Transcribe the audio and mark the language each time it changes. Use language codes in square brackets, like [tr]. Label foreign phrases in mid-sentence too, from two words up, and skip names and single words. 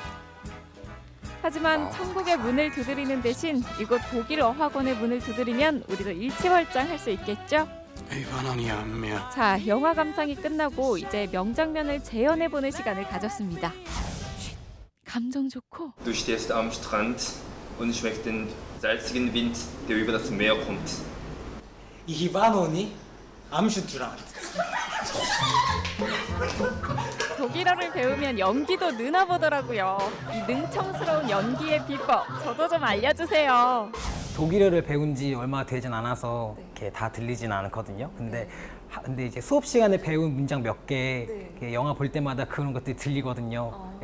[ko] 하지만 천국의 문을 두드리는 대신 이곳 독일 어학원의 문을 두드리면 우리도 일취월장할 수 있겠죠? 자, 영화 감상이 끝나고 이제 명장면을 재현해보는 시간을 가졌습니다. 감정 좋고 [de] Du stehst am Strand und schmeckst den salzigen Wind, der über das Meer kommt. Ich war noch nie am Strand. [ko] 독일어를 배우면 연기도 느나 보더라고요. 이 능청스러운 연기의 비법 저도 좀 알려주세요. 독일어를 배운 지 얼마 되진 않아서 이렇게 다 들리진 않거든요. 근데 이제 수업 시간에 배운 문장 몇 개 영화 볼 때마다 그런 것들이 들리거든요.